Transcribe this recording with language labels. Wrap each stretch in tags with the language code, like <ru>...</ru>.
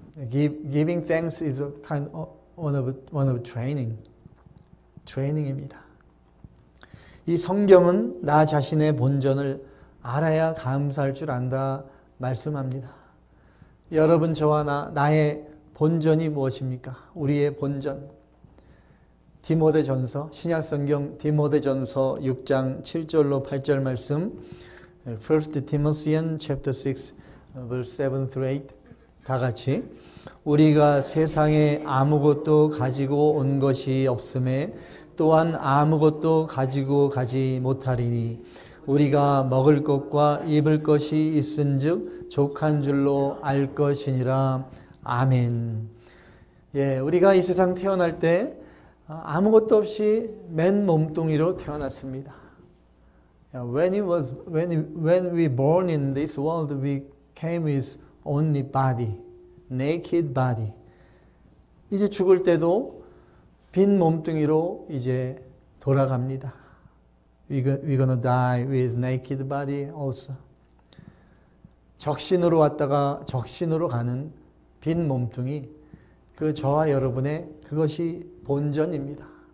<en>Giving thanks is a kind of one of training.</en> <ko>트레이닝입니다. 이 성경은 나 자신의 본전을 알아야 감사할 줄 안다 말씀합니다. 여러분 저와 나의 본전이 무엇입니까? 우리의 본전. 디모데전서 신약성경 디모데전서 6장 7절로 8절 말씀</ko> <en>1 Timothy chapter 6 verse 7 through 8</en> <ko>다 같이 우리가 세상에 아무것도 가지고 온 것이 없음에 또한 아무것도 가지고 가지 못하리니 우리가 먹을 것과 입을 것이 있은즉 족한 줄로 알 것이니라. 아멘. 예, 우리가 이 세상 태어날 때 아무것도 없이 맨 몸뚱이로 태어났습니다.</ko> <en>When we born in this world, we came with only body, naked body.</en> <ko>이제 죽을 때도 빈 몸뚱이로 이제 돌아갑니다.</ko> <en>We're gonna die with naked body also.</en> <ko>적신으로 왔다가 적신으로 가는 빈 몸뚱이, 그 저와 여러분의 그것이 본전입니다.</ko>